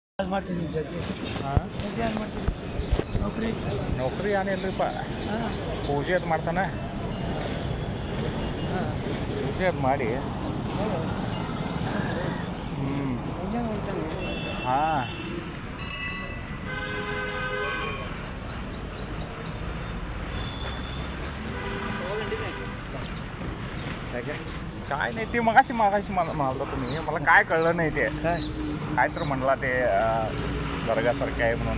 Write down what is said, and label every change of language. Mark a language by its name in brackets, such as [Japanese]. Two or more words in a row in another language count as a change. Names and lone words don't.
[Kannada] ನೌಕರಿ ಏನಿಲ್ಲರಿಪ್ಪ ಪೂಜೆ ಅದು ಮಾಡ್ತಾನೆ ಪೂಜೆ ಅದು ಮಾಡಿ [Marathi] ಹಾಂ काय नाही ते मगाशी मला म्हणाला तुम्ही मला काय कळलं नाही ते काय तर म्हणला ते दर्गासारखे आहे म्हणून